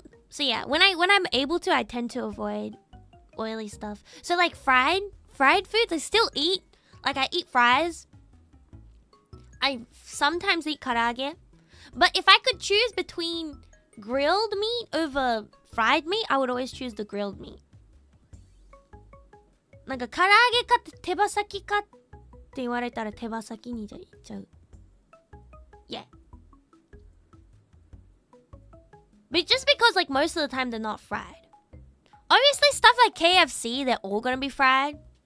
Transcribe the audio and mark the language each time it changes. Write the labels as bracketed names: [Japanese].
[English] So yeah, when I'm able to, I tend to avoid oily stuff. So like fried foods, I still eat. Like I eat fries. I sometimes eat karaage. But if I could choose between grilled meat over fried meat, I would always choose the grilled meat. [Japanese] なんか唐揚げか手羽先かって言われたら手羽先にじゃいっちゃう。 [English] Yeah. But just because like most of the time they're not fried. Obviously stuff like KFC, they're all gonna be fried.